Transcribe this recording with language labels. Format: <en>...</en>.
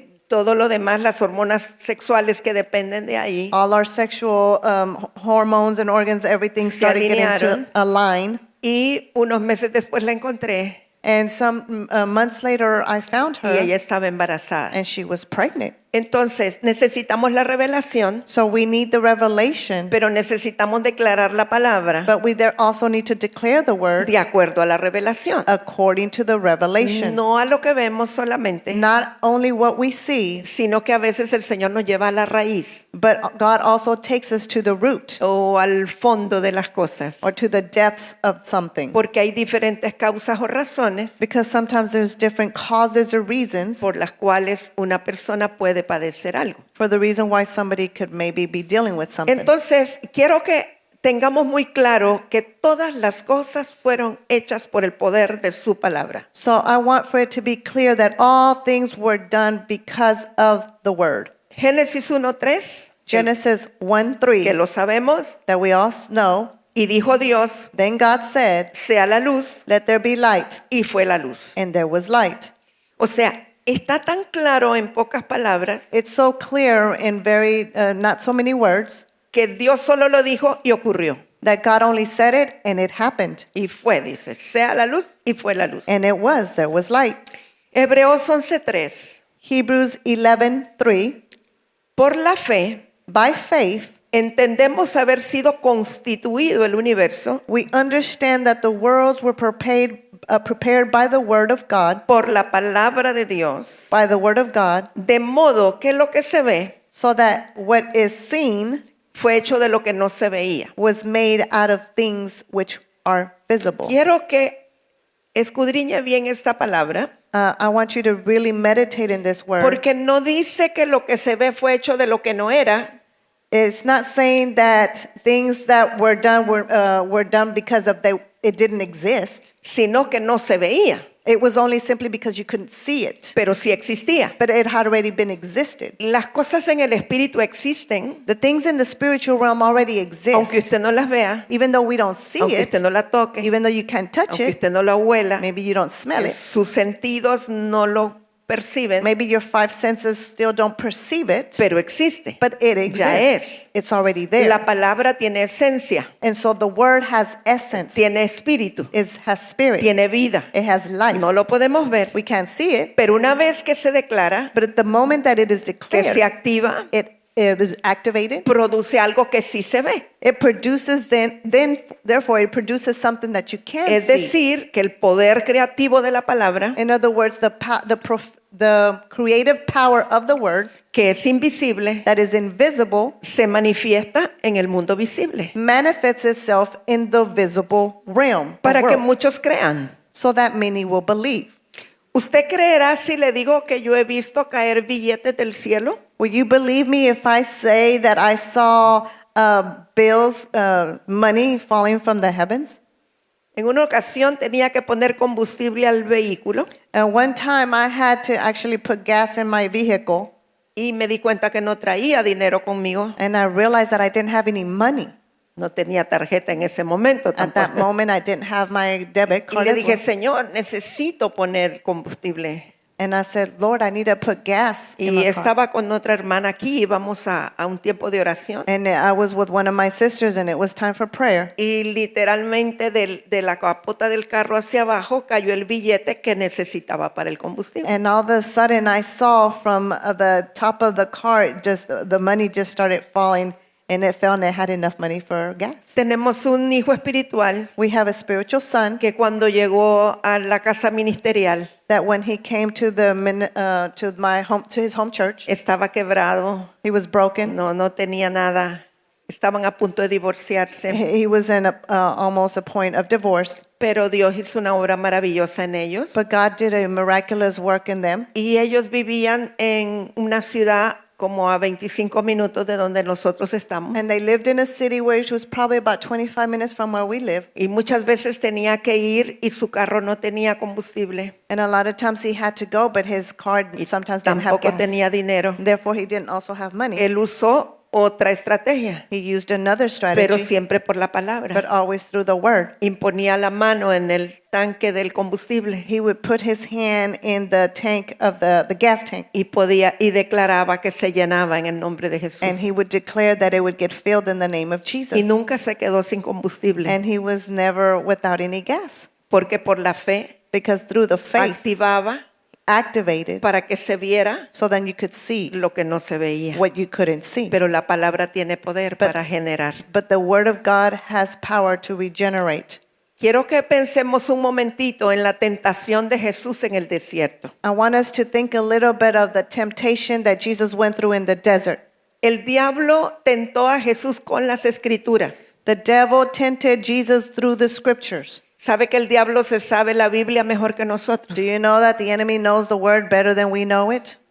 <es>Todo lo demás, las hormonas sexuales que dependen de ahí,</es> <en>All our sexual hormones and organs, everything</en> <es>Se</es> <en>started getting</en> <es>alinearon.</es> <en>to align.</en> <es>y unos meses después la encontré</es> <en>And some months later, I found</en> <es>y ella</es> <en>her,</en> <es>estaba embarazada.</es> <en>and she was pregnant.</en> <es>Entonces necesitamos la revelación,</es> <en>So we need the revelation,</en> <es>pero necesitamos declarar la palabra</es> <en>but we there also need to declare the word</en> <es>de acuerdo a la revelación,</es> <en>according to the revelation.</en> <es>no a lo que vemos solamente,</es> <en>Not only what we see,</en> <es>sino que a veces el Señor nos lleva a la raíz</es> <en>but God also takes us to the root</en> <es>o al fondo de las cosas,</es> <en>or to the depths of something.</en> <es>porque hay diferentes causas o razones</es> <en>Because sometimes there's different causes or reasons</en> <es>por las cuales una persona puede padecer algo.</es> <en>for the reason why somebody could maybe be dealing with something.</en> <es>Entonces, quiero que tengamos muy claro que todas las cosas fueron hechas por el poder de su palabra.</es> <en>So I want for it to be clear that all things were done because of the word.</en> <es>Génesis 1:3,</es> <en>Genesis</en> <es>que</es> <en>1:3,</en> <es>lo sabemos,</es> <en>that we all know.</en> <es>y dijo Dios,</es> <en>Then God said,</en> <es>sea la luz,</es> <en>let there be light.</en> <es>y fue la luz.</es> <en>And there was light.</en> <es>O sea, está tan claro en pocas palabras</es> <en>It's so clear in very, not so many words,</en> <es>que Dios solo lo dijo y ocurrió.</es> <en>that God only said it and it happened.</en> <es>Y fue, dice, sea la luz, y fue la luz.</es> <en>And it was, there was light.</en> <es>Hebreos 11:3,</es> <en>Hebrews 11:3,</en> <es>por la fe</es> <en>by faith,</en> <es>entendemos haber sido constituido el universo</es> <en>we understand that the worlds were prepared by the word of God,</en> <es>por la palabra de Dios,</es> <en>by the word of God,</en> <es>de modo que lo que se ve</es> <en>so that what is seen</en> <es>fue hecho de lo que no se veía.</es> <en>was made out of things which are visible.</en> <es>Quiero que escudriñe bien esta palabra,</es> <en>I want you to really meditate in this word.</en> <es>porque no dice que lo que se ve fue hecho de lo que no era,</es> <en>It's not saying that things that were done because of it didn't exist.</en> <es>sino que no se veía,</es> <en>It was only simply because you couldn't see it,</en> <es>pero sí existía.</es> <en>but it had already been existed.</en> <es>Las cosas en el espíritu existen,</es> <en>The things in the spiritual realm already</en> <es>aunque</es> <en>exist,</en> <es>usted no las vea,</es> <en>even though we don't see</en> <es>aunque</es> <en>it,</en> <es>usted no la toque,</es> <en>even though you can't touch</en> <es>aunque</es> <en>it,</en> <es>usted no la huela,</es> <en>maybe you don't smell it,</en> <es>sus sentidos no lo perciben,</es> <en>maybe your five senses still don't perceive it,</en> <es>pero existe.</es> <en>but it</en> <es>Ya</es> <en>exists. It's already there.</en> <es>La palabra tiene esencia,</es> <en>And so the word has essence,</en> <es>tiene espíritu,</es> <en>has spirit,</en> <es>tiene vida.</es> <en>it has life.</en> <es>No lo podemos ver,</es> <en>We can't see it,</en> <es>pero una vez que se declara,</es> <en>but at the moment that it is</en> <es>que</es> <en>declared,</en> <es>se activa,</es> <en>it is activated.</en> <es>produce algo que sí se ve.</es> <en>It produces therefore it produces something that you can</en> <es>Es</es> <en>see.</en> <es>decir, que el poder creativo de la palabra,</es> <en>In other words, the creative power of the word</en> <es>que es invisible,</es> <en>that is invisible</en> <es>se manifiesta en el mundo visible,</es> <en>manifests itself in the visible realm, the</en> <es>para que</es> <en>world,</en> <es>muchos crean.</es> <en>so that many will believe.</en> <es>¿Usted creerá si le digo que yo he visto caer billetes del cielo?</es> <en>Will you believe me if I say that I saw bills, money falling from the heavens?</en> <es>En una ocasión tenía que poner combustible al vehículo</es> <en>And one time I had to actually put gas in my vehicle,</en> <es>y me di cuenta que no traía dinero conmigo.</es> <en>and I realized that I didn't have any money.</en> <es>No tenía tarjeta en ese momento</es> <en>At that</en> <es>tampoco.</es> <en>moment, I didn't have my debit</en> <es>Y</es> <en>card.</en> <es>le</es> <en>as</en> <es>dije,</es> <en>well.</en> <es>Señor, necesito poner combustible.</es> <en>And I said, Lord, I need to put gas in</en> <es>Y</es> <en>my car.</en> <es>estaba con otra hermana aquí, íbamos a un tiempo de oración.</es> <en>And I was with one of my sisters, and it was time for prayer.</en> <es>Y literalmente de la capota del carro hacia abajo cayó el billete que necesitaba para el combustible.</es> <en>And all of a sudden, I saw from the top of the car, just the money just started falling, and it fell, and it had enough money for gas.</en> <es>Tenemos un hijo espiritual</es> <en>We have a spiritual son</en> <es>que cuando llegó a la casa ministerial</es> <en>that when he came to to his home church,</en> <es>estaba quebrado,</es> <en>he was broken.</en> <es>no tenía nada. Estaban a punto de divorciarse,</es> <en>He was in almost a point of divorce.</en> <es>pero Dios hizo una obra maravillosa en ellos.</es> <en>But God did a miraculous work in them.</en> <es>Y ellos vivían en una ciudad como a 25 minutos de donde nosotros estamos.</es> <en>And they lived in a city which was probably about 25 minutes from where we live.</en> <es>Y muchas veces tenía que ir y su carro no tenía combustible.</es> <en>And a lot of times he had to go, but his car</en> <es>Y</es> <en>sometimes didn't have</en> <es>tampoco</es> <en>gas.</en> <es>tenía dinero.</es> <en>Therefore, he didn't also have money.</en> <es>Él usó otra estrategia,</es> <en>He used another</en> <es>pero</es> <en>strategy,</en> <es>siempre por la</es> <en>but</en> <es>palabra.</es> <en>always through the word.</en> <es>Imponía la mano en el tanque del combustible</es> <en>He would put his hand in the tank of the gas tank,</en> <es>y declaraba que se llenaba en el nombre de Jesús.</es> <en>and he would declare that it would get filled in the name of Jesus.</en> <es>Y nunca se quedó sin combustible,</es> <en>And he was never without any gas,</en> <es>porque por la fe</es> <en>because through the faith</en> <es>activaba</es> <en>activated</en> <es>para que se viera</es> <en>so then you could see</en> <es>lo que no se veía.</es> <en>what you couldn't see.</en> <es>Pero la palabra tiene poder para generar.</es> <en>But the word of God has power to regenerate.</en> <es>Quiero que pensemos un momentito en la tentación de Jesús en el desierto.</es> <en>I want us to think a little bit of the temptation that Jesus went through in the desert.</en> <es>El diablo tentó a Jesús con las escrituras.</es> <en>The devil tempted Jesus through the scriptures.</en> <es>¿Sabe que el diablo se sabe la Biblia mejor que nosotros?</es> <en>Do you know that the enemy knows the word better than we know it?</en>